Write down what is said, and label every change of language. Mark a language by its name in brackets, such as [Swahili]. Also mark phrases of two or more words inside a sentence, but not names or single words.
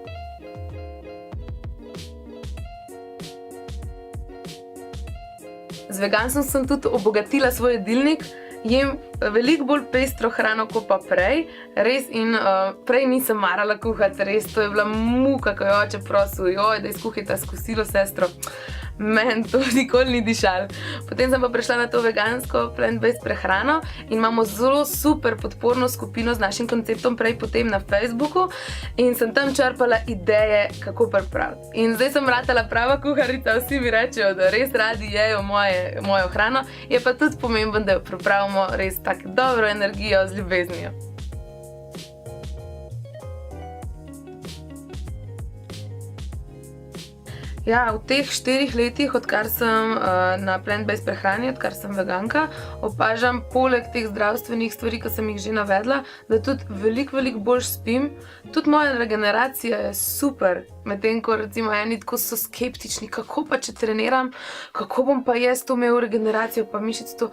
[Slovenian] Z veganstvom sem tudi obogatila svoj jedilnik, jem veliko bolj pestro hrano kot pa prej, res, in prej nisem marala kuhati, res, to je bila muka, ko je oče prosil, joj, da izkuhajta s kosilo sestro. meni to nikoli ni dišalo. Potem sem pa prešla na to vegansko plant-based prehrano in imamo zelo super podporno skupino z našim konceptom prej potem na Facebooku in sem tam črpala ideje, kako pripraviti. In zdaj sem ratala prava kuharica, vsi mi rečejo, da res radi jejo mojo hrano, je pa tudi pomembno, da jo pripravimo res tako dobro energijo z ljubeznijo. Ja, v teh 4 letih, odkar sem na plant-based prehrani, odkar sem veganka, opažam poleg teh zdravstvenih stvari, ki sem jih že navedla, da tudi veliko bolj spim. Tudi moja regeneracija je super, medtem ko recimo eni tako so skeptični, kako pa če treniram, kako bom pa jaz to imel regeneracijo, pa mišic to.